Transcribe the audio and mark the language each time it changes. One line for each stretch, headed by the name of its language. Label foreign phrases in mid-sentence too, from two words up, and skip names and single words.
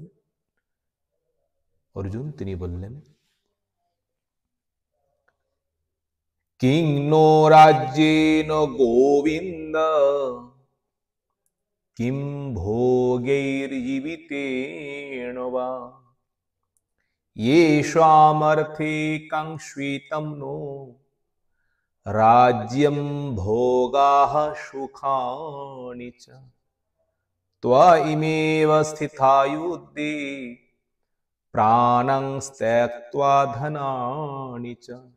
Bangla: অর্জুন তিনি বললেন,
Sanskrit: किं नो राज्येन गोविन्द किम भोगैर्जीवितेन वा येषामर्थे काङ्क्षितं नो राज्यं भोगाः सुखानि च त्वमेव स्थिता युद्धे प्राणं त्यक्त्वा धनानि च